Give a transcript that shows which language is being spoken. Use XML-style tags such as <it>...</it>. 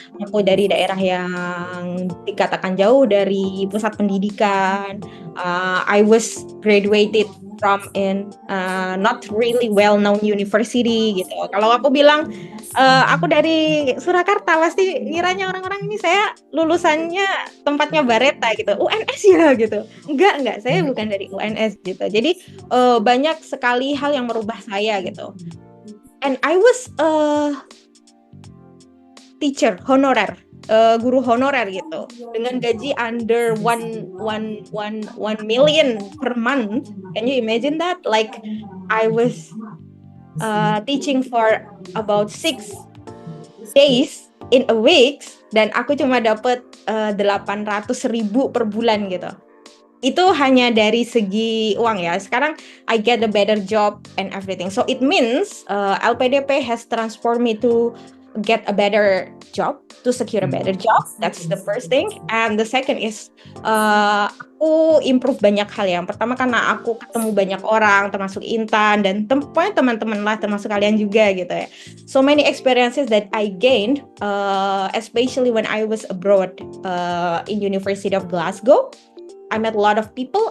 <id>Aku dari daerah yang dikatakan jauh dari pusat pendidikan.</id> <en>I was graduated from in not really well known university gitu.</en> <id>Kalau aku bilang aku dari Surakarta, pasti ngiranya orang-orang ini saya lulusannya tempatnya Bareta gitu, UNS ya gitu. Enggak, saya bukan dari UNS gitu. Jadi banyak sekali hal yang merubah saya gitu.</id> <en>And I was teacher honorer,</en> <id>guru honorer gitu, dengan gaji</id> <en>under 1 million per month. Can you imagine that? Like I was teaching for about 6 days in a week,</en> <id>dan aku cuma dapat 800.000 per bulan gitu. Itu hanya dari segi uang ya. Sekarang</id> <en>I get a better job and everything. So it means LPDP has transformed me to get a better job, to secure a better job. That's the first thing. And the second is</en> <id>aku</id> <en>improve</en> <id>banyak hal. Yang pertama karena aku ketemu banyak orang, termasuk Intan dan pokoknya teman-teman lah, termasuk kalian juga gitu ya.</id> <en>So many experiences that I gained, especially when I was abroad in University of Glasgow. I met a lot of people.</en>